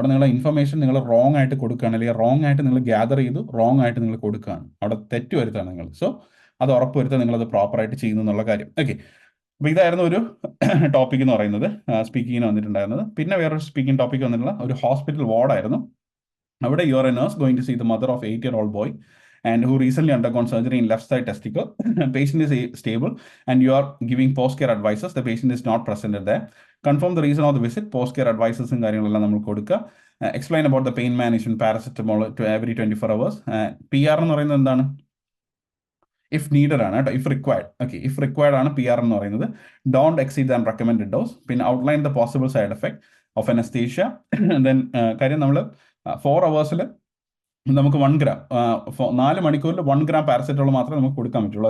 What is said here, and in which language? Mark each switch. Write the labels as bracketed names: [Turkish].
[Malayalam] അവിടെ നിങ്ങളുടെ ഇൻഫർമേഷൻ നിങ്ങൾ റോങ് ആയിട്ട് കൊടുക്കുകയാണ്, അല്ലെങ്കിൽ റോങ് ആയിട്ട് നിങ്ങൾ ഗ്യാദർ ചെയ്തു റോങ് ആയിട്ട് നിങ്ങൾ കൊടുക്കുകയാണ്. അവിടെ തെറ്റ് വരുത്താണ് നിങ്ങൾ. സോ അത് ഉറപ്പ് വരുത്താൻ നിങ്ങളത് പ്രോപ്പറായിട്ട് ചെയ്യുന്നു എന്നുള്ള കാര്യം. ഓക്കെ, അപ്പോൾ ഇതായിരുന്നു ഒരു ടോപ്പിക് എന്ന് പറയുന്നത്, സ്പീക്കിങ്ങിന് വന്നിട്ടുണ്ടായിരുന്നത്. പിന്നെ വേറൊരു സ്പീക്കിംഗ് ടോപ്പിക് വന്നിട്ടുള്ള ഒരു ഹോസ്പിറ്റൽ വാർഡായിരുന്നു. അവിടെ [English] You are a nurse going to see the mother of 8-year-old boy and who recently undergone surgery in left side testicle. Patient is stable and you are giving post-care advices. The patient is not presented there. Confirm the reason of the visit. [Malayalam] Post-care advices കാര്യങ്ങളെല്ലാം നമ്മൾ കൊടുക്കുക. [English] Explain about the pain management, paracetamol to every 24 hours. [Malayalam] PR എന്ന് പറയുന്നത് എന്താണ്? [English] if needed [Malayalam] ആണ് കേട്ടോ, [English] If required. Okay, if required [Malayalam] ആണ് [English] PR [Malayalam] എന്ന് പറയുന്നത്. [English] Don't exceed than recommended dose. [Malayalam] പിന്നെ [English] Outline the possible side effect of anaesthesia. [Malayalam] Then കാര്യം നമ്മൾ 4 hours നമുക്ക് 1 gram 4 മണിക്കൂറിൽ 1 gram പാരസെറ്റമോൾ മാത്രമേ നമുക്ക് കൊടുക്കാൻ പറ്റുള്ളൂ.